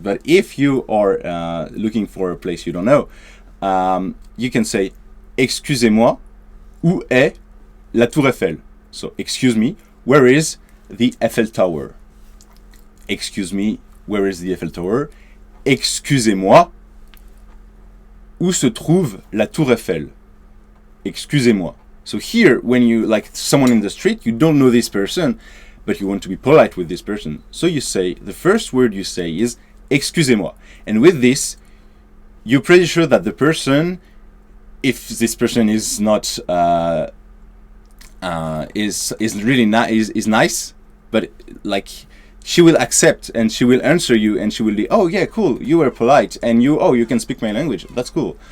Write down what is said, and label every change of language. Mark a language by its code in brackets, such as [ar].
[en] But if you are looking for a place you don't know, you can say [fr] excusez-moi, où est la Tour Eiffel? [en] So excuse me, where is the Eiffel Tower? Excuse me, where is the Eiffel Tower? [fr] Excusez-moi, où se trouve la Tour Eiffel? Excusez-moi. [en] So here, when you like someone in the street, you don't know this person, but you want to be polite with this person. So you say, the first word you say is excusez-moi. And with this, you're pretty sure that the person, if this person is not is really is nice, but like she will accept and she will answer you and she will be, oh yeah, cool, you were polite and you can speak my language, that's cool.